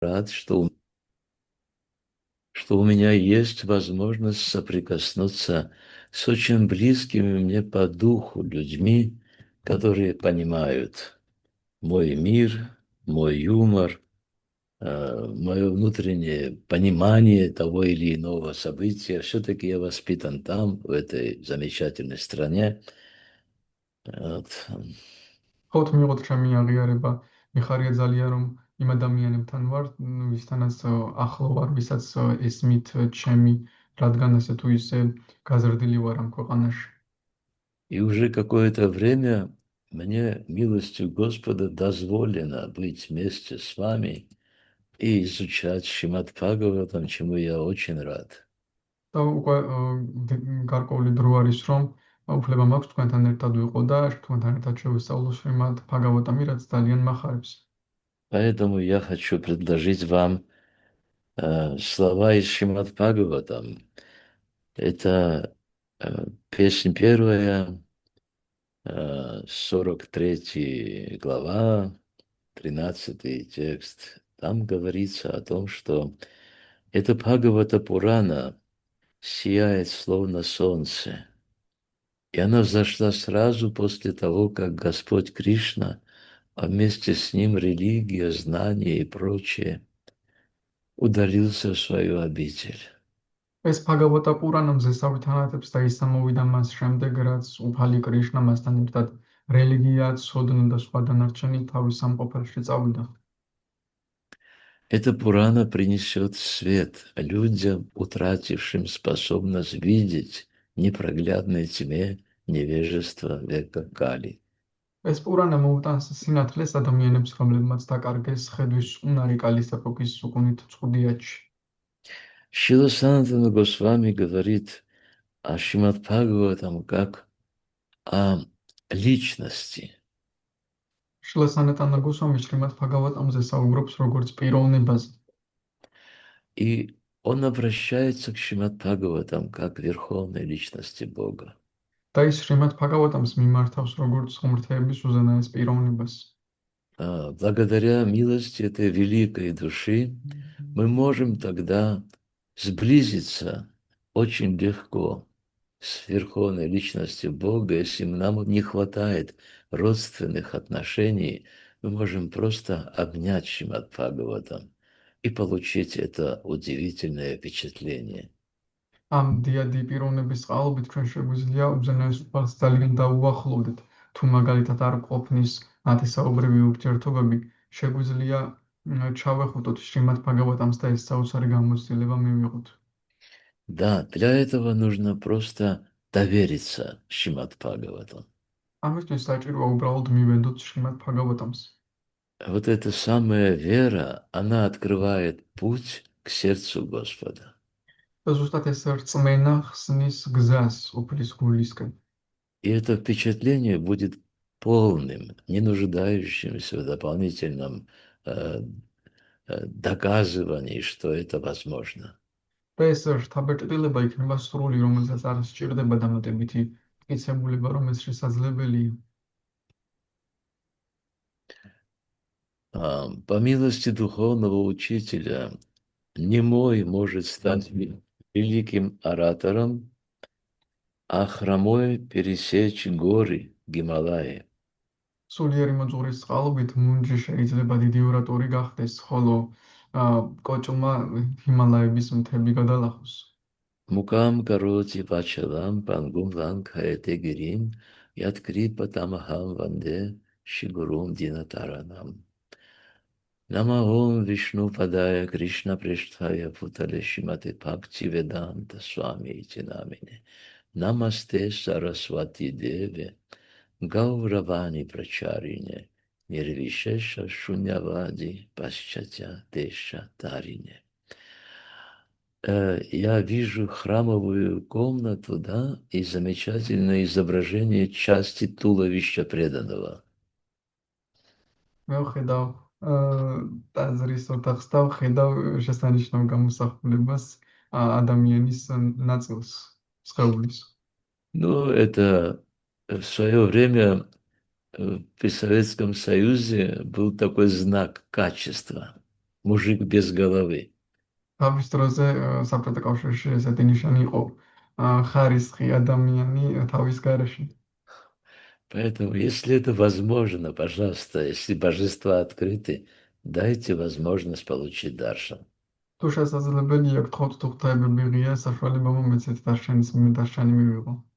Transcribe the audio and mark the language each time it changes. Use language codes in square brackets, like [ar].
[ru] рад, что у меня есть возможность соприкоснуться с очень близкими мне по духу людьми, которые понимают мой мир, мой юмор, мое внутреннее понимание того или иного события. Все-таки я воспитан там, в этой замечательной стране. Вот. [ka] ხოთ მიიღოთ ჩემი აღიარება. მიხარია ძალიან რომ იმ ადამიანებთან ვარ, ვისთანაც ახლო ვარ, ვისაც ესმით ჩემი, რადგან ასე თუ ისე გაზრდილი ვარ ამ ქვეყანაში. [ru] И уже какое-то время мне милостью Господа дозволено быть вместе с вами и изучать Шримад Бхагаватам, чему я очень рад. [ka] და უკვე გარკვეული დრო არის, რომ უფლება მაქვს თქვენთან ერთად ვიყო და თქვენთან ერთად შევისწავლო შრიმად ბჰაგავატამი, რაც ძალიან მახარებს. [ru] Поэтому я хочу предложить вам слова из Шримад Бхагаватам. Это песня первая, 43 глава, 13 текст. Там говорится о том, что это Бхагавата Пурана сияет словно солнце. И она взошла сразу после того, как Господь Кришна, а вместе с ним религия, знания и прочее, удалился в свою обитель. [ka] ეს ბჰაგავატა პურანა მზესავით ანათებს და ის ამოვიდა მას შემდეგ, რაც უფალი კრიშნა მასთან ერთად რელიგია, ცოდნა და სხვა დანარჩენი თავის სამყოფელში წავიდა. [ru] Эта Пурана принесет свет людям, утратившим способность видеть непроглядной тьме невежества века Кали. [ka] ეს пурана მოუტანს სინათლეს ადამიანებს, რომლებმაც დაკარგეს ხედვის უნარი კალის ეპოქის უკუნით წყვდიათში. [ru] Шрила Санатана Госвами говорит о Шримад Бхагаватам как о личности. [ka] შილა სანატანა გოსვამი შრიმად ბჰაგავატამზე საუბრობს როგორც პიროვნებაზე. [ru] И он обращается к Шримад Бхагаватам как к верховной личности Бога. [ka] და ის შრიმად ბჰაგავატამს მიმართავს როგორც ღმრთების უზენაეს პიროვნებას. [ru] Благодаря милости этой великой души мы можем тогда сблизиться очень легко с верховной личностью Бога. Если нам не хватает родственных отношений, мы можем просто обнять Шримад Бхагаватам и получить это удивительное впечатление. [ka] ამ დიადი პიროვნების წყალობით ჩვენ შეგვიძლია უზენაეს უფალს ძალიან დაუახლოვდეთ. თუ მაგალითად არ ყოფნის ნათესაობრივი ურთიერთობები, შეგვიძლია ჩავეხუტოთ შრიმად ბჰაგავატამს და ეს საოცარი გამოცდილება მივიღოთ. [ru] Да, для этого нужно просто довериться Шримад Бхагаватам. [ka] ამისთვის საჭიროა უბრალოდ მივედოთ შრიმად ბჰაგავატამს. [ru] Вот эта самая вера, она открывает путь к сердцу Господа. [ka] და ზუსტად ეს რწმენა ხსნის გზას უფლის გულისკენ. [ru] И это впечатление будет полным, не нуждающимся в дополнительном доказывании, что это возможно. [ka] და ეს შთაბეჭდილება იქნება სრული, რომელსაც არ სჭირდება დამატებითი მტკიცებულება, რომ ეს შესაძლებელია. [ru] По милости духовного учителя, немой может стать великим оратором, а хромой пересечь горы Гималаи. [ka] სულიერი მოძღვრის წყალობით მუნჯი შეიძლება დიდი ორატორი გახდეს, ხოლო კოჭმა ჰიმალაების მთები გადალახოს. [sa] Мукам кароти пачалам пангум ланкхаете гирим яткрипа тамахам ванде шигурум динатаранам. Намаом Вишну падая Кришна прештхая путале шимате бхакти веданта свами ити намине. Намасте Сарасвати Деве Гауравани Прачарине Нирвишеша Шунявади Пасчатя Деша Тарине. [ru] Я вижу храмовую комнату, да, и замечательное изображение части туловища преданного. [ka] მე ვხედავ ტაძრის ოთახს და ვხედავ შესანიშნავ გამოსახულებას ადამიანის ნაწილს, სხეულის. [ru] Ну, это в свое время при Советском Союзе был такой знак качества. мужик без головы. [ka] თავის დროზე საბჭოთა კავშირში ესეთი ნიშანი იყო ხარისხი ადამიანი თავის გარეშე. [ru] Поэтому, если это возможно, пожалуйста, если божества открыты, дайте возможность получить даршан. [ka] თუ შესაძლებელია გთხოვთ თუ ღვთაებები ღია საშუალება მომეცეთ დარშანი მივიღო.